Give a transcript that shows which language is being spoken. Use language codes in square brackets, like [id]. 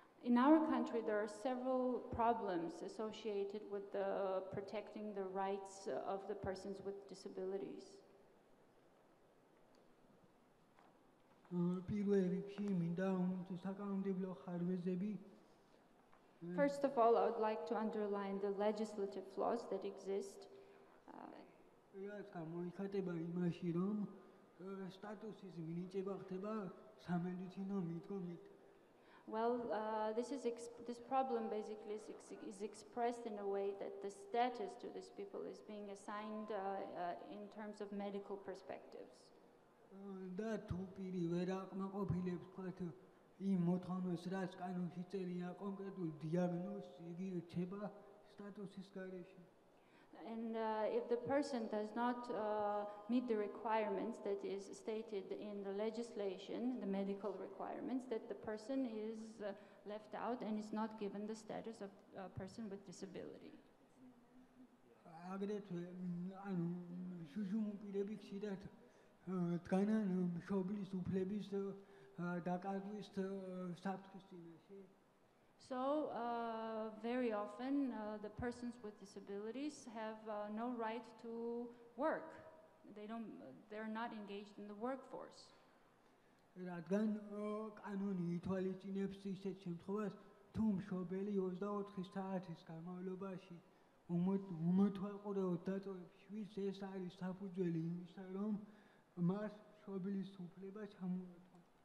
[en] In our country, there are several problems associated with protecting the rights of the persons with disabilities. [ka] პირველ რიგში მინდა საკანონმდებლო ხარვეზები. [en] First of all, I would like to underline the legislative flaws that exist. [ka] რაც გამოიხატება იმაში, რომ სტატუსის მინიჭება ხდება სამედიცინო მიდგომით. [en] Well, this problem basically is expressed in a way that the status to these people is being assigned in terms of medical perspectives. [ka] და თუ პირი ვერ აკმაყოფილებს თქვათ იმ მოთხოვნას, რაც კანონში წერია კონკრეტულ დიაგნოზს, იგი რჩება სტატუსის გარეშე. [en] And if the person does not meet the requirements that is stated in the legislation, the medical requirements, that the person is left out and is not given the status of a person with disability. [ka] აგრეთვე ანუ შუშუმ პირები ხშირად დგანან მშობლის უფლების დაკარგვის საფრთხის წინაშე. [en] So very often the persons with disabilities have no right to work. They're not engaged in the workforce. [ka] რადგან კანონი ითვალისწინებს ისეთ შემთხვევას, თუ მშობელი 24 საათის განმავლობაში უმოთვალყურეოდ დაწოვებს შვილს, ეს არის საფუძველი იმისა, რომ მას მშობლის უფლება ჩამოართვა.